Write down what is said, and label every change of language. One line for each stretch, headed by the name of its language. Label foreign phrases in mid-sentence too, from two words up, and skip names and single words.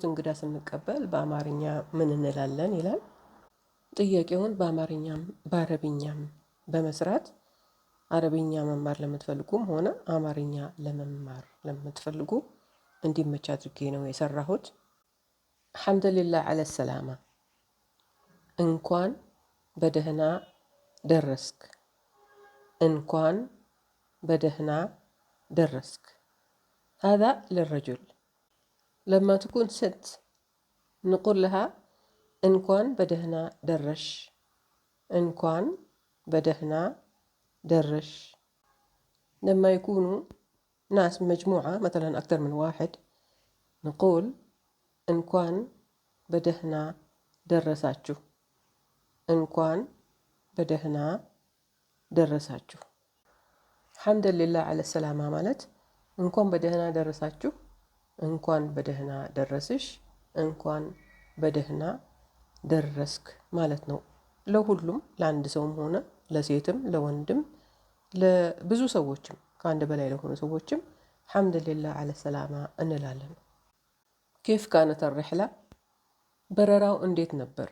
Amharic: እንግዳ ስንቀበል በአማርኛ ምን እንላለን ይላል። ጥያቄውን በአማርኛም በአረብኛም በመስራት አረብኛ መማር ለምትፈልጉም ሆነ አማርኛ ለመማር ለምትፈልጉ እንዲመች አድርጌ ነው የሰራሁት።
Arabic: الحمد لله على السلامة።
Amharic: እንኳን በደህና ደረስክ። እንኳን በደህና ደረስክ።
Arabic: هذا للرجل. لما تكون ست نقول لها
Amharic: እንኳን በደህና ደረሽ። እንኳን በደህና
Arabic: درش. لما يكونوا ناس مجموعة مثلا أكثر من واحد نقول
Amharic: እንኳን በደህና ደረሳችሁ። እንኳን በደህና ደረሳችሁ።
Arabic: الحمد لله على السلامة
Amharic: ማለት እንኳን በደህና ደረሳችሁ፣ እንኳን በደህና ደረስሽ፣ እንኳን በደህና ደረስክ ማለት ነው። ለሁሉም ለአንድ ሰውም ሆነ ለሴትም ለወንድም ለብዙ ሰዎችም ከአንድ በላይ ለሆኑ ሰዎችም
Arabic: الحمد لله على السلامة
Amharic: እንላለን።
Arabic: كيف كانت
Amharic: الرحلة በረራው እንዴት ነበር?